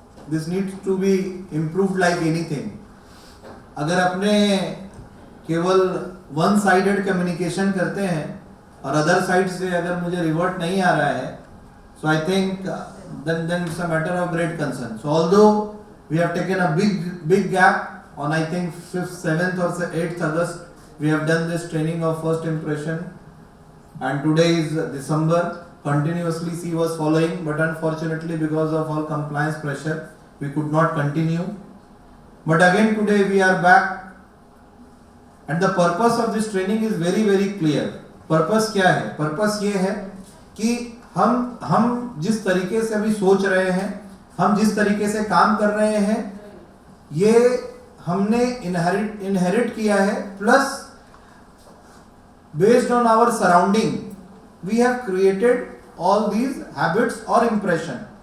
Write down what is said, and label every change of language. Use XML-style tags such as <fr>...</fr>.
<en>This needs to be improved like anything.</en> <hi>अगर अपने केवल वन साइडेड कम्युनिकेशन करते हैं और अदर साइड से अगर मुझे रिवर्ट नहीं आ रहा है,</hi> <en>So I think then it's a matter of great concern. So although we have taken a big gap on, I think 5th, 7th or 8th August, we have done this training of first impression, and today is December. Continuously she was following, but unfortunately because of all compliance pressure we could not continue. But again today we are back, and the purpose of this training is very very clear.</en> <hi>Purpose क्या है? Purpose ये है कि हम जिस तरीके से अभी सोच रहे हैं, हम जिस तरीके से काम कर रहे हैं, ये हमने इनहेरिट किया है,</hi> <en>Plus based on our surrounding we have created all these habits और impression.</en>